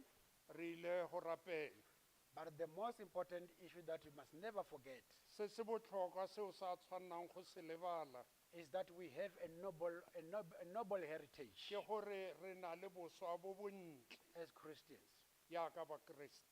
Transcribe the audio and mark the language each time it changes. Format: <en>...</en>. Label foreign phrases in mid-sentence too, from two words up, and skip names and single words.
<tn>Re ile go rapela.</tn> <en>but the most important issue that we must never forget</en> <tn>Se se botlhokwa seo sa tshwannang go se lebala</tn> <en>is that we have a noble heritage</en> <tn>ke gore re na le boswa bo bontle</tn> <en>as Christians.</en> <tn>yaka ba Kreste.</tn>